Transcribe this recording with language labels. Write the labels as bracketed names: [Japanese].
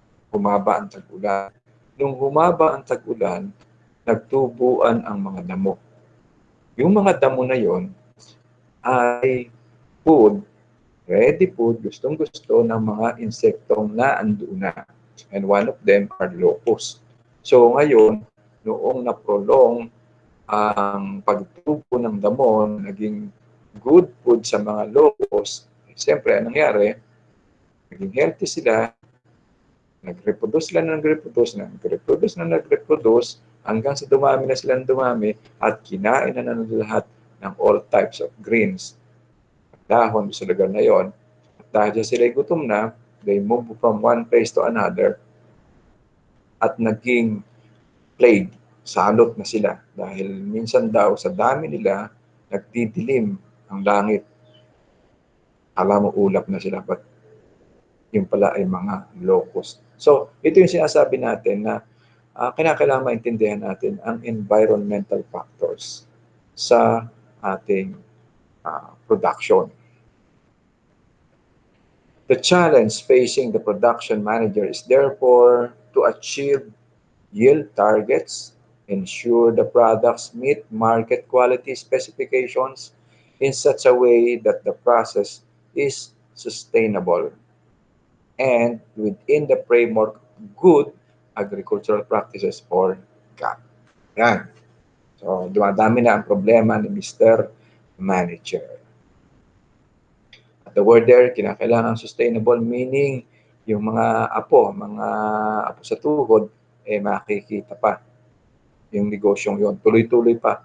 [Filipino] Humaba ang tag-ulan. Nung humaba ang tag-ulan, nagtubuan ang mga damo. Yung mga damo na yon ay food, ready food, gustong-gusto ng mga insektong naandoon na. [English] And one of them are locusts. [Filipino] So ngayon, noong na-prolong ang pagtubo ng damo, naging good food sa mga locusts, siyempre, anong nangyari? Naging healthy sila, nag-reproduce sila nag-reproduce, hanggang sa dumami na silang dumami at kinain na lahat ng [English] all types of greens. [Filipino] Dahon sa lugar na yon. At dahil sila gutom na, [English] they move from one place to another [Filipino] at naging [English] plague. [Filipino] Salot na sila dahil minsan daw sa dami nila nagdidilim ang langit. Alam mo, ulap na sila, but yung pala ay mga locust. So, ito yung sinasabi natin na kinakailangan maintindihan natin ang environmental factors sa ating production. [English] The challenge facing the production manager is therefore to achieve yield targets, ensure the products meet market quality specifications in such a way that the process is sustainable and within the framework of good agricultural practices or GAP. [Filipino] Yan. So, dumadami na ang problema ni Mr. Manager. At the word there, kinakailangan sustainable, meaning yung mga apo sa tuhod, makikita pa yung negosyong yon. Tuloy-tuloy pa.